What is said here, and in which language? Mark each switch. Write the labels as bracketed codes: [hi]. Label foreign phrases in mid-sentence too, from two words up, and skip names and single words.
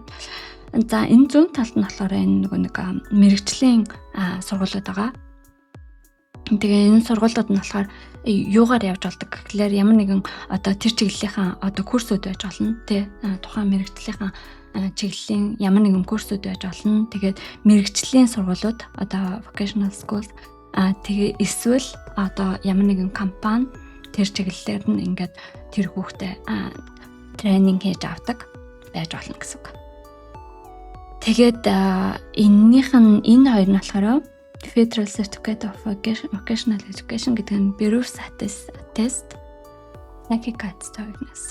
[mn] За энэ зүүн талд нь болохоор энэ нэг мэрэгжлийн сургуулиуд байгаа. Тэгээ энэ сургуулиуд нь болохоор юугаар явж болдог гэхлээр ямар нэгэн одоо тэр чиглэлийнхаа одоо курсууд байж болно. Тэ тухайн мэрэгжлийнхаа чиглэлийн ямар нэгэн курсууд байж болно. Тэгээд мэрэгжлийн сургуулиуд одоо [en] vocational schools [mn] тэгээ эсвэл одоо ямар нэгэн компани тэр чиглэлээр нь ингээд тэр хүүхдэд тренинг хийж авдаг байж болно гэсэн үг. Тэгээд эннийх нь энэ хоёр нь болохоор Federal Certificate of Vocational Education гэдэг нь Berufs Attest Certificate.